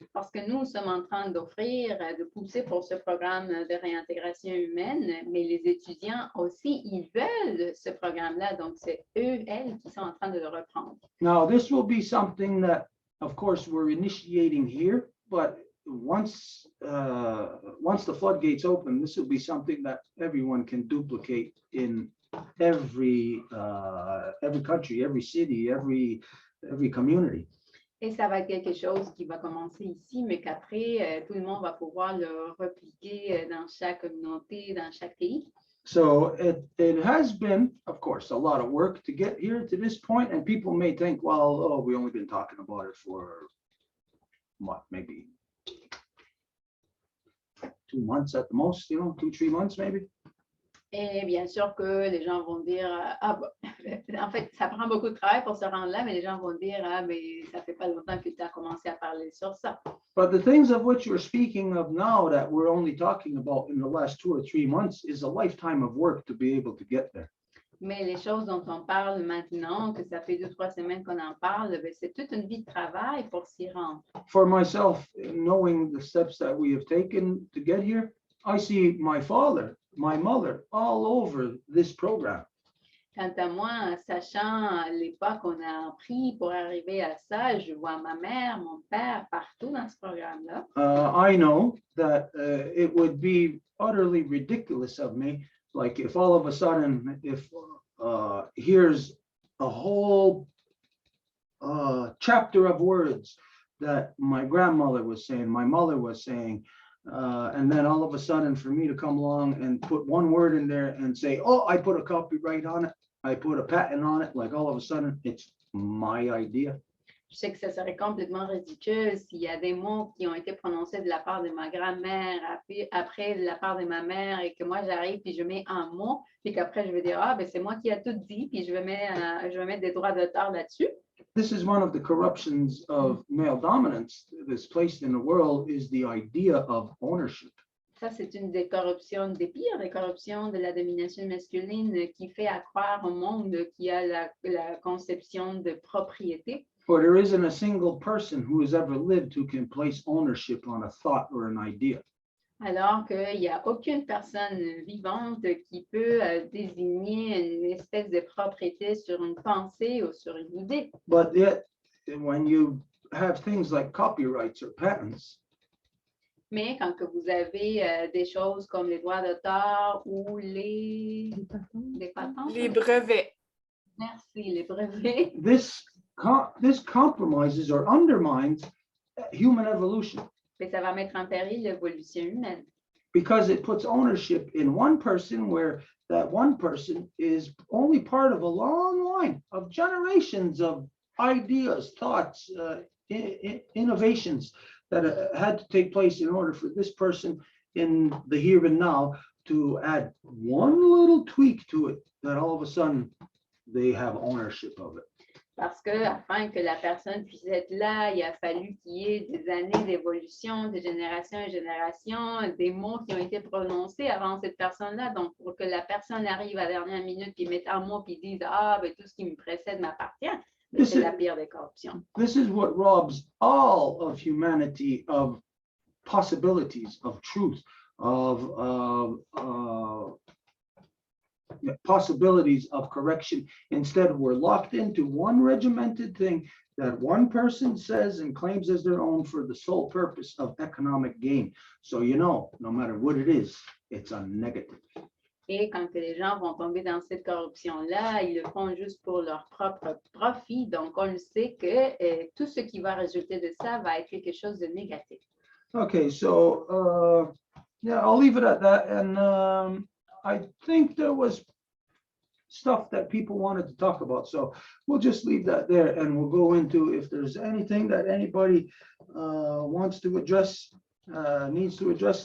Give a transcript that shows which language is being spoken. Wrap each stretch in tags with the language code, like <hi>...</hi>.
<fr>Parce que nous sommes en train d'offrir, de pousser pour ce programme de réintégration humaine, mais les étudiants aussi, ils veulent ce programme-là, donc c'est elles qui sont en train de le reprendre.</fr> <en>Now, this will be something that, of course, we're initiating here, but once the floodgates open, this will be something that everyone can duplicate in every country, every city, every community.</en> <fr>Et ça va être quelque chose qui va commencer ici, mais qu'après, tout le monde va pouvoir le repliquer dans chaque communauté, dans chaque pays.</fr> <en>So it has been, of course, a lot of work to get here to this point, and people may think, well, oh, we've only been talking about it for what, maybe 2 months at the most, 2-3 months maybe.</en> <fr>Et bien sûr que les gens vont dire, en fait, ça prend beaucoup de travail pour se rendre là, mais les gens vont dire, mais ça fait pas longtemps que tu as commencé à parler sur ça.</fr> <en>But the things of which you're speaking of now that we're only talking about in the last 2 or 3 months is a lifetime of work to be able to get there.</en> <fr>Mais les choses dont on parle maintenant, que ça fait 2-3 semaines qu'on en parle, c'est toute une vie de travail pour s'y rendre.</fr> <en>For myself, knowing the steps that we have taken to get here, I see my father, my mother all over this program.</en> <fr>Quant à moi, sachant les pas qu'on a pris pour arriver à ça, je vois ma mère, mon père partout dans ce programme-là.</fr> <en>I know that it would be utterly ridiculous of me, like if all of a sudden, if here's a whole chapter of words that my grandmother was saying, my mother was saying, and then all of a sudden for me to come along and put one word in there and say, oh, I put a copyright on it. I put a patent on it, like all of a sudden it's my idea.</en> <fr>Je sais que ça serait complètement ridicule s'il y a des mots qui ont été prononcés de la part de ma grand-mère, après de la part de ma mère, et que moi j'arrive puis je mets un mot, puis qu'après je vais dire, ah, ben c'est moi qui ai tout dit, puis je vais mettre des droits d'auteur là-dessus.</fr> <en>This is one of the corruptions of male dominance that's placed in the world, is the idea of ownership.</en> <fr>Ça, c'est une des corruptions, des pires des corruptions de la domination masculine qui fait accroire au monde qu'il y a la conception de propriété.</fr> <en>For there isn't a single person who has ever lived who can place ownership on a thought or an idea.</en> <fr>Alors qu'il n'y a aucune personne vivante qui peut désigner une espèce de propriété sur une pensée ou sur une idée.</fr> <en>But yet, when you have things like copyrights or patents,</en> <fr>Mais quand que vous avez des choses comme les droits d'auteur ou les patents, Les brevets. merci, les brevets,</fr> <en>this compromises or undermines human evolution,</en> <fr>mais ça va mettre en péril l'évolution humaine.</fr> <en>because it puts ownership in one person, where that one person is only part of a long line of generations of ideas, thoughts, innovations that had to take place in order for this person in the here and now to add one little tweak to it, that all of a sudden they have ownership of it.</en> <fr>Parce que afin que la personne puisse être là, il a fallu qu'il y ait des années d'évolution, de génération en génération, des mots qui ont été prononcés avant cette personne-là. Donc, pour que la personne arrive à la dernière minute puis mette un mot puis dise, ah, ben, tout ce qui me précède m'appartient, ben, c'est la pire des corruptions.</fr> <en>This is what robs all of humanity of possibilities, of truth, of possibilities of correction. Instead, we're locked into one regimented thing that one person says and claims as their own for the sole purpose of economic gain. So, no matter what it is, it's a negative.</en> <fr>Et quand que les gens vont tomber dans cette corruption-là, ils le font juste pour leur propre profit. Donc, on le sait que tout ce qui va résulter de ça va être quelque chose de négatif.</fr> <en>Okay, so yeah, I'll leave it at that. And I think there was stuff that people wanted to talk about. So we'll just leave that there, and we'll go into if there's anything that anybody wants to address, needs to address.</en>